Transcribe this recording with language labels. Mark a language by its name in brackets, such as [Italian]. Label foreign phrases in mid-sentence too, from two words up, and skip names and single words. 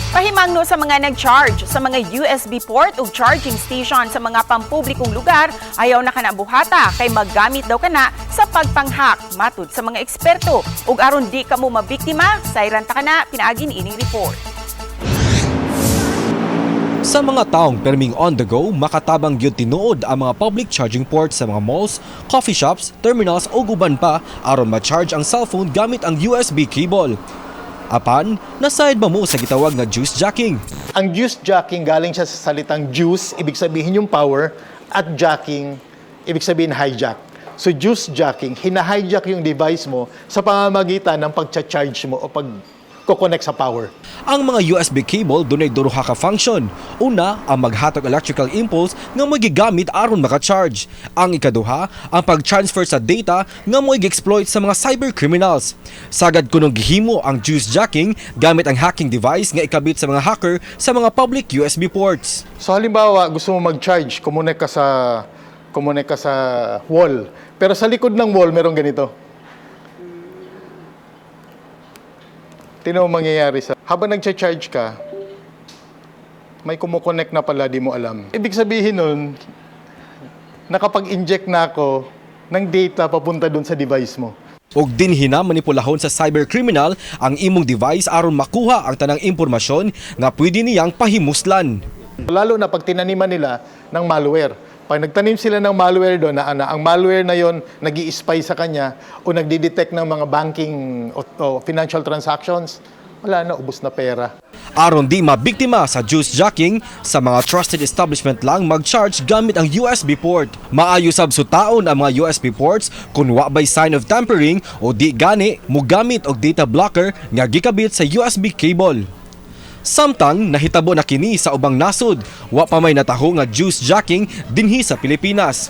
[Cebuano] Pahimangno sa mga nag-charge sa mga USB port ug [English] charging station [Cebuano] sa mga pampublikong lugar, ayaw na kana buhata kay maggamit daw kana sa pagpanghak matud sa mga eksperto. Ug aron di kamo mabiktima, sayran ta kana pinaagin ining report. Sa mga taong perming [English] on the go, [Cebuano] makatabang gyud tinuod ang mga [English] public charging ports [Cebuano] sa mga malls, [English] coffee shops, [Cebuano] terminals o guban pa aron ma-charge ang cellphone gamit ang USB cable. Apan, nasayad ba mo sa gitawag na [English] juice jacking? [Filipino] Ang [English] juice jacking [Filipino] galing siya sa salitang juice, ibig sabihin yung power, at jacking, ibig sabihin hijack. So [English] juice jacking, [Filipino] hina-hijack yung device mo sa pamamagitan ng pag-charge mo o pag-connect sa power. [Cebuano] Ang mga USB cable dunay duha ka function. Una, ang maghatag [English] electrical impulse [Cebuano] nga magigamit aron maka-charge. Ang ikaduha, ang pag-transfer sa data nga mo'y gi-exploit sa mga [English] cyber criminals. [Cebuano] Sagad kunong gihimo ang [English] juice jacking [Cebuano] gamit ang [English] hacking device [Cebuano] nga ikabit sa mga hacker sa mga [English] public USB ports. [Filipino] So halimbawa, gusto mo mag-charge, connect ka sa wall. Pero sa likod ng wall, merong ganito. Tingnan mo mangyayari habang nag-charge ka, may kumukonect na pala, di mo alam. Ibig sabihin nun, nakapag-inject na ako ng data papunta dun sa device mo. [Cebuano] Og dinhi na manipulahon sa cybercriminal ang imong device aron makuha ang tanang impormasyon nga pwede niyang pahimuslan. [Filipino] Lalo na pag tinaniman nila ng malware. Pag nagtanim sila ng malware doon, ang malware na yon nag-i-spy sa kanya o nagdi-detect ng mga banking o [English] financial transactions, [Filipino] wala na, ubos na pera. [Cebuano] Aron di mabiktima sa [English] juice jacking, [Cebuano] sa mga [English] trusted establishment [Cebuano] lang mag-charge gamit ang USB port. Maayo sab sutaon ang mga USB ports kung wa bay [English] sign of tampering [Cebuano] o di gani mogamit og [English] data blocker [Cebuano] nga gikabit sa USB cable. Samtang nahitabo na kini sa ubang nasod, wa pa may nataho nga [English] juice jacking [Cebuano] dinhi sa Pilipinas.